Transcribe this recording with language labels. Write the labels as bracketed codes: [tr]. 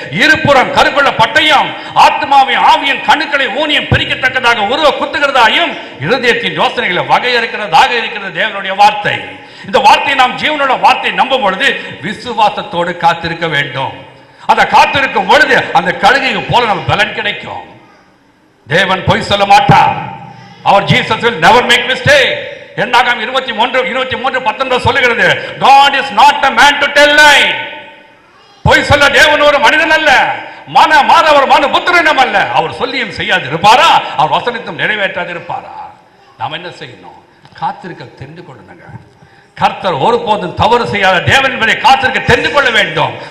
[ta] இருபுறம் கருக்குள்ள பட்டயம் ஆத்மாவின் ஆவியின் கணுக்களை ஊனியும் பிரிக்கத்தக்கதாக உருவ குத்துகிறதாயும் இருதயத்தின் யோசனைகளை வகையறுக்கிறதாக இருக்கிறது தேவனுடைய வார்த்தை. இந்த வார்த்தையை நாம் ஜீவனுள்ள வார்த்தையை நம்பும் பொழுது விசுவாசத்தோடு காத்திருக்க வேண்டும். அந்த காத்திருக்கும் பொழுது அந்த கழுகையை போல நம்ம பலன் கிடைக்கும். தேவன் பொய் சொல்ல மாட்டார். [en] அவர் Jesus will never make mistake. [ta] என்னாகும் 23:19 சொல்லுகிறது, [en] God is not a man to tell lie. [ta] பொய் சொல்ல தேவன் ஒரு மனிதன் அல்ல, ஒரு மனு புத்திரனும் அல்ல. அவர் சொல்லியும் செய்யாது இருப்பாரா? அவர் வசனத்தும் நிறைவேற்றாது இருப்பாரா? நாம் என்ன செய்யணும்? காத்திருக்க தெரிந்து கொள்ளணுங்க. கர்த்தர் ஒருபோதும் தவறு செய்யாத தேவன் என்பதை காத்திருக்க தெரிந்து கொள்ள வேண்டும்.